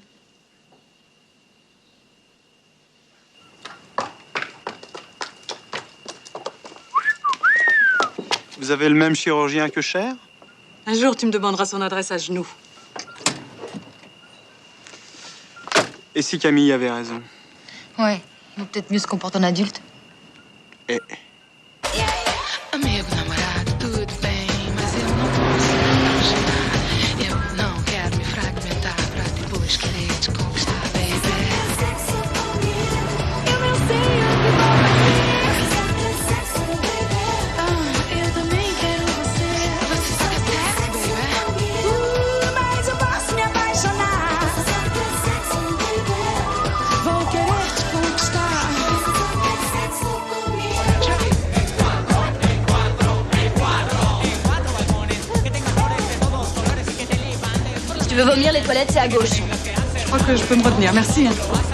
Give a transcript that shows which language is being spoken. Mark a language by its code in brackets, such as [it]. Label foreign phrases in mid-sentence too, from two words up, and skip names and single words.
[fr] Vous avez le même chirurgien que Cher? Un jour, tu me demanderas son adresse à genoux. Et si Camille avait raison? Ouais, il vaut peut-être mieux se comporter en adulte. Eh. [pt] Amigo, namorado, tudo bem, mas eu não posso imaginar. Eu não quero me fragmentar pra depois querer te conquistar, baby. Eu não sei o que vou fazer. Eu também quero você. Você só quer sexo, baby. Mas eu posso me apaixonar. Vou querer te conquistar. [fr] Si tu veux vomir, les toilettes, c'est à gauche. Je crois que je peux me retenir, merci. Hein.